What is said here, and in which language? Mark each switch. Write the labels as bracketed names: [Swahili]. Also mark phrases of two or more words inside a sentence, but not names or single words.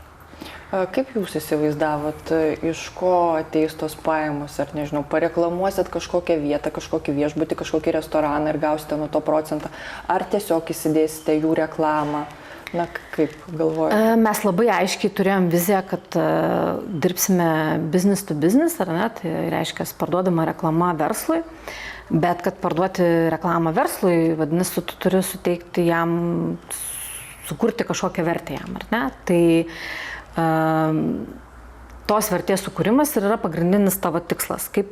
[Lithuanian] Kaip jūs įsivaizdavot, iš ko ateis tos pajamos, ar nežinau, pareklamuosit kažkokią vietą, kažkokį viešbutį, kažkokį restoraną ir gausite nuo to procentą, ar tiesiog įsidėsite jų reklamą? Kaip galvojate? Mes labai aiškiai turėjom viziją, kad dirbsime [English] business to business, [Lithuanian] ar ne, tai reiškia parduodama reklama verslui, bet kad parduoti reklamą verslui, vadinasi, tu turi suteikti jam, sukurti kažkokią vertę jam, ar ne? Tai tos vertės sukūrimas ir yra pagrindinis tavo tikslas.